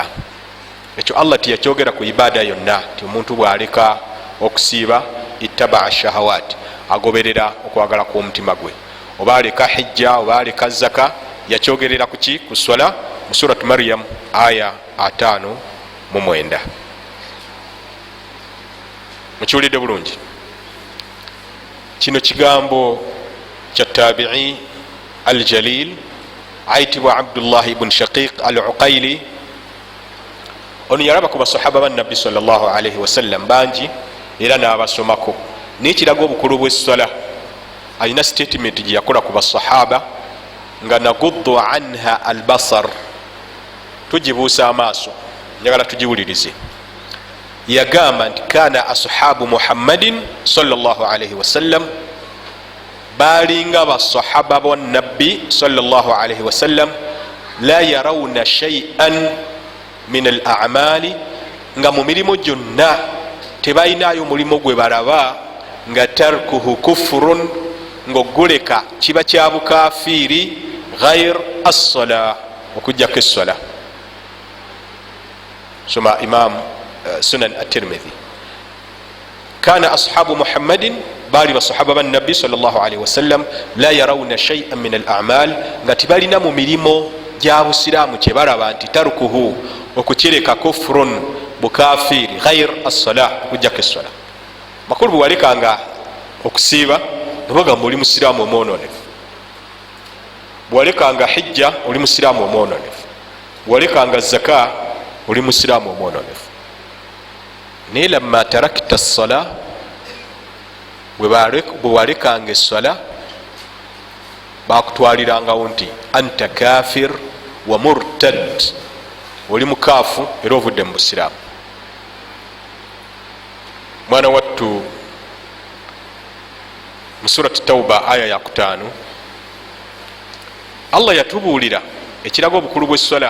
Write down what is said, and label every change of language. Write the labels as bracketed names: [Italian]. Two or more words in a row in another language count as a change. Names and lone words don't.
[Ganda] Ekyo Allah tiyakyogera ku ibaada yonna ti omuntu bw'aleka okusiiba [Arabic] اتبع الشهوات, [Ganda] agoberera okwagala kw'omutima gwe, oba aleka hijja oba aleka zaka, yakyogerera ku ki? Ku swala mu suratu Maryam aya 5:9. Mukiwulidde bulungi? Kino kigambo kya [Arabic] التابعي الجليل [Ganda] ayitibwa Abdullah ibn Shaqiq al-Uqayli. Ono yalaba ku basahaba ba Nabbi [Arabic] صلى الله عليه وسلم [Ganda] bangi era n'abasomako, naye kiraga obukulu bw'essola. Alina statement gye yakola ku basahaba nga [Arabic] نغض عنها البصر, [Ganda] tugibuusa amaaso, njagala tugiwulirize. Yagamba nti [Arabic] كان أصحاب محمد صلى الله عليه وسلم, [Ganda] balinga basahaba ba Nabbi [Arabic] صلى الله عليه وسلم, لا يرون شيئا من الأعمال, [Ganda] nga mu mirimu gyonna tebalinayo mulimo gwe balaba nga [Arabic] تركه كفر, [Ganda] ng'oguleka kiba kya bukafiiri, [Arabic] غير الصلاة, [Ganda] okujjako essola. Soma Imam Sunan at-Tirmidhi. [Arabic] كان أصحاب محمد, [Ganda] bali basahaba ba Nabbi [Arabic] صلى الله عليه وسلم, لا يرون شيئا من الأعمال, [Ganda] nga tebalina mu mirimo gya busiraamu kye balaba nti tarkuhu, okukireka kufrun, bukafiiri, [Arabic] غير الصلاة, [Ganda] okujjako essola. Makulu bwe walekanga okusiiba nobagamba oli musiraamu omwononefu, bwalekanga hijja oli musiraamu omwononefu, bwalekanga zaka oli musiraamu omwononefu. [Arabic] Naye لما تركت الصلاة, [Ganda] bwe walekanga essola bakutwalirangawo nti [Arabic] أنت كافر ومرتد, [Ganda] oli mukaafu era ovudde mu busiraamu. Mwana wattu mu surati Tawba aya ya 5 Allah yatubuulira ekiraga obukulu bw'essola.